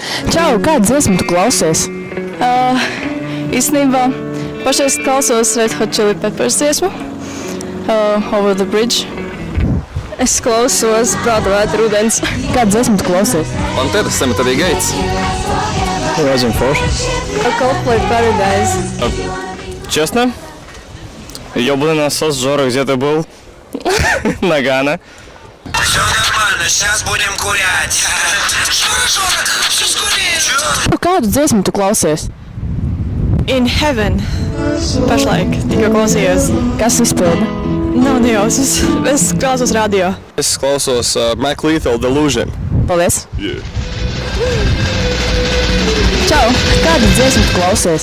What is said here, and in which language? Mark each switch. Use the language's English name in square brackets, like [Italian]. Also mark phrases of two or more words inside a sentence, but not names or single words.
[Latvian] Čau, kādu dziesmu tu klausies? Īstenībā pašais klausos Red Hot Chili Peppers dziesmu Over the Bridge. Es klausos Prāta vētra rudens. Kādu dziesmu tu klausies? Pantera, Cemetery Gates. [Russian] Очень форш. Coldplay Paradise. Честно? Ёбаный насос, Жора, где ты был? Нагано. Все нормально, сейчас будем гулять. Жора, все скорее. [Latvian] Kādu dziesmu tu klausies? In Heaven. Pašlaik tikko klausījos. Kas izpilda? Nav nejausmas. Es klausos radio. Es klausos Mac Lethal Delusion. Paldies! Čau, kādu dziesmu tu klausies?